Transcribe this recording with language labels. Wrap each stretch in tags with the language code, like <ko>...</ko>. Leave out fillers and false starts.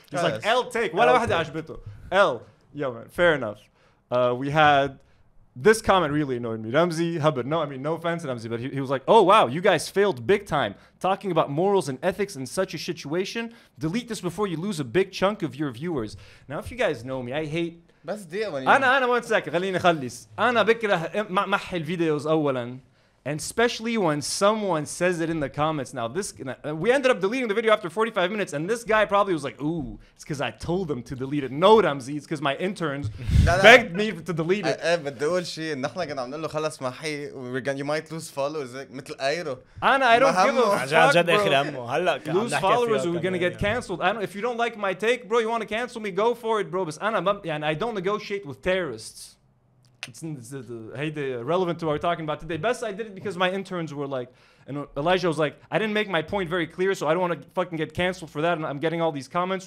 <en>He's like, L take. L. Yeah, man. Fair enough. We had this comment really annoyed me. Ramzi Hubbard. No, I mean, no offense to Ramzi, but he was like, oh, wow, you guys failed big time. Talking about morals and ethics in such a situation. Delete this before you lose a big chunk of your viewers. Now, if you guys know me, I hate...</en> <ar>بس دقيقة أنا</ar> <en>1 second</en> <ar>خليني أخلص. أنا بكره محي الفيديوز أولاً.</ar> <en>And especially when someone says it in the comments. Now, we ended up deleting the video after 45 minutes, and this guy probably was like, ooh, it's because I told them to delete it. No, Ramzi, it's because my interns begged me to delete it.</en> <ar>بدي أقول شيء إن إحنا كنا عم نقول له خلص محي</ar> <en>you might lose followers</en> <ar>مثل أيرو.</ar> <en>I don't give a fuck, bro. Lose followers or we're going to get canceled. If you don't like my take, bro, you want to cancel me, go for it, bro. But I don't negotiate with terrorists. It's relevant to what we're talking about today. Best I did it because my interns were like, and Elijah was like, I didn't make my point very clear, so I don't want to fucking get canceled for that, and I'm getting all these comments.</en>